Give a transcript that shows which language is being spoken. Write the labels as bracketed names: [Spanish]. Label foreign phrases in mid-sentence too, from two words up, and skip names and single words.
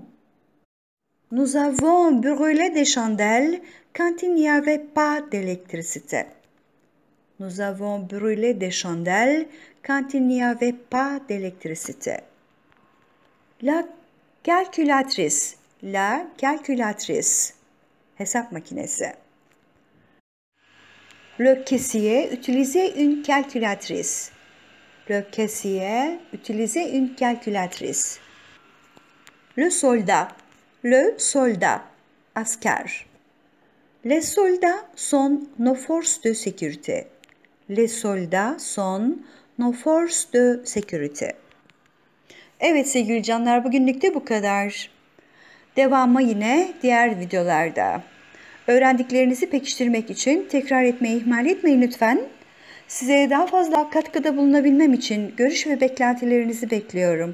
[French] Nous avons brûlé des chandelles quand il n'y avait pas d'électricité. Nous avons brûlé des chandelles quand il n'y avait pas d'électricité. La calculatrice, [Turkish] hesap makinesi. [French] Le caissier utilisait une calculatrice. Le caissier utilisait une calculatrice. Le soldat, asker. Les soldats sont nos forces de sécurité. Les soldats sont nos forces de sécurité. [Turkish] Evet sevgili canlar, bugünlük de bu kadar. Devamı yine diğer videolarda. Öğrendiklerinizi pekiştirmek için tekrar etmeyi ihmal etmeyin lütfen. Size daha fazla katkıda bulunabilmem için görüş ve beklentilerinizi bekliyorum.